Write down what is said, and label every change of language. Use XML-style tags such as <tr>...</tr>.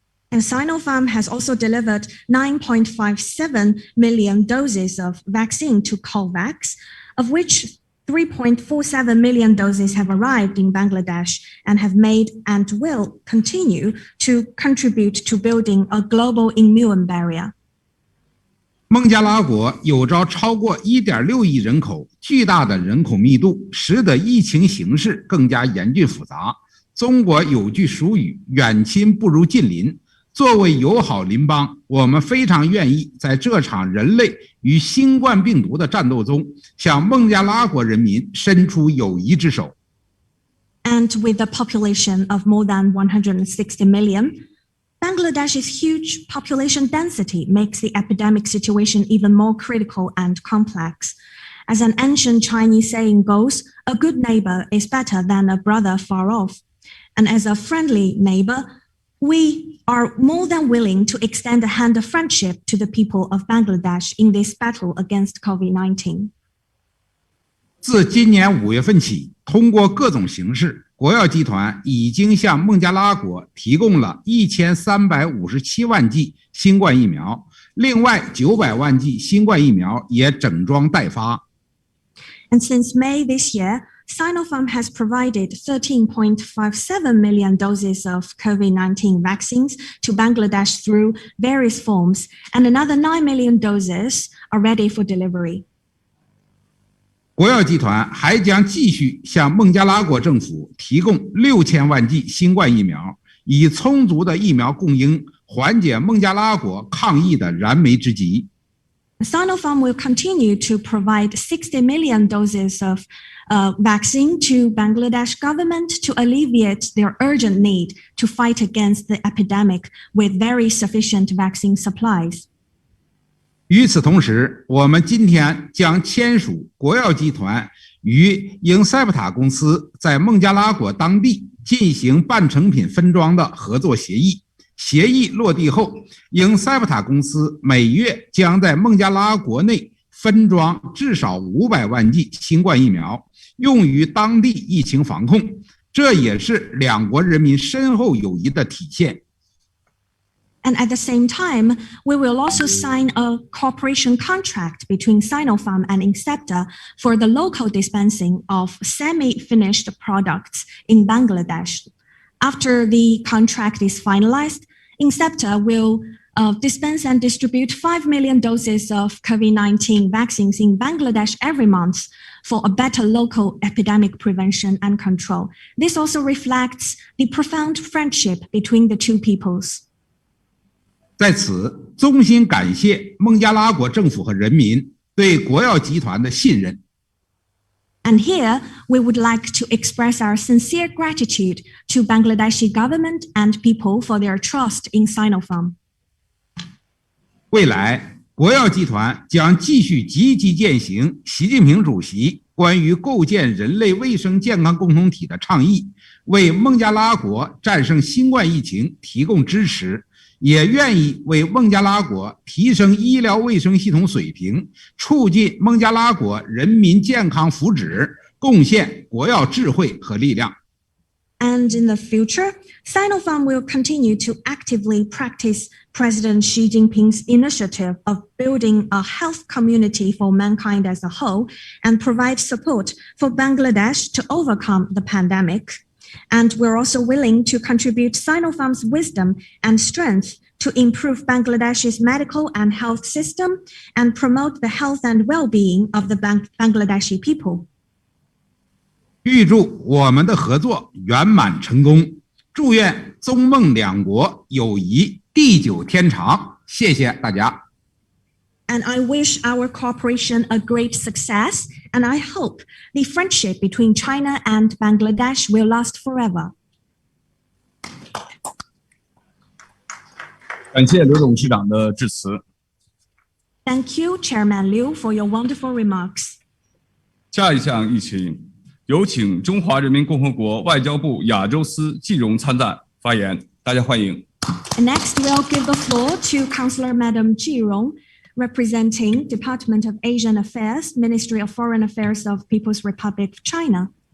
<en>And Sinopharm has also delivered 9.57 million doses of vaccine to COVAX, of which 3.47 million doses have arrived in Bangladesh and have made and will continue to contribute to building a global immune barrier.</en> <zh>孟加拉国有着超过 1.6 亿人口，巨大的人口密度使得疫情形势更加严峻复杂。中国有句俗语，远亲不如近邻。作为友好邻邦，我们非常愿意在这场人类与新冠病毒的战斗中，向孟加拉国人民伸出友谊之手。</zh> <en>And with a population of more than 160 million, Bangladesh's huge population density makes the epidemic situation even more critical and complex. As an ancient Chinese saying goes, a good neighbor is better than a brother far off. And as a friendly neighbor, we are more than willing to extend a hand of friendship to the people of Bangladesh in this battle against COVID-19.</en> <zh>自今年5月份起，通过各种形式，国药集团已经向孟加拉国提供了1357万剂新冠疫苗，另外900万剂新冠疫苗也整装待发。</zh> <en>And since May this year, Sinopharm has provided 13.57 million doses of COVID-19 vaccines to Bangladesh through various forms, and another 9 million doses are ready for delivery.</en> <zh>国药集团还将继续向孟加拉国政府提供6000万剂新冠疫苗，以充足的疫苗供应缓解孟加拉国抗疫的燃眉之急。</zh> <en>Sinopharm will continue to provide 60 million doses of vaccine to Bangladesh government to alleviate their urgent need to fight against the epidemic with very sufficient vaccine supplies.</en> <zh>与此同时，我们今天将签署国药集团与英塞普塔公司在孟加拉国当地进行半成品分装的合作协议。协议落地后，英塞普塔公司每月将在孟加拉国内分装至少500万剂新冠疫苗，用于当地疫情防控，这也是两国人民深厚友谊的体现。</zh> <en>And at the same time, we will also sign a cooperation contract between Sinopharm and Incepta for the local dispensing of semi-finished products in Bangladesh. After the contract is finalized, Incepta will dispense and distribute 5 million doses of COVID-19 vaccines in Bangladesh every month for a better local epidemic prevention and control. This also reflects the profound friendship between the two peoples.</en> <zh>在此，衷心感谢孟加拉国政府和人民对国药集团的信任。</zh> <en>And here, we would like to express our sincere gratitude to Bangladeshi government and people for their trust in Sinopharm.</en> <zh>未来，国药集团将继续积极践行习近平主席关于构建人类卫生健康共同体的倡议，为孟加拉国战胜新冠疫情提供支持，也愿意为孟加拉国提升医疗卫生系统水平，促进孟加拉国人民健康福祉，贡献国药智慧和力量。</zh> <en>And in the future, Sinopharm will continue to actively practice President Xi Jinping's initiative of building a health community for mankind as a whole and provide support for Bangladesh to overcome the pandemic. And we're also willing to contribute Sinopharm's wisdom and strength to improve Bangladesh's medical and health system and promote the health and well-being of the Bangladeshi people.</en> <zh>预祝我们的合作圆满成功，祝愿中孟两国友谊地久天长。谢谢大家。</zh> <en>And I wish our cooperation a great success, and I hope the friendship between China and Bangladesh will last forever.</en> <zh>感谢刘董事长的致辞。</zh> <en>Thank you, Chairman Liu, for your wonderful remarks.</en> <zh>下一项议题，有请中华人民共和国外交部亚洲司季荣参赞发言，大家欢迎。</zh> <en>And next, we'll give the floor to Councillor Madam Ji Rong, representing Department of Asian Affairs, Ministry of Foreign Affairs of People's Republic of China.</en>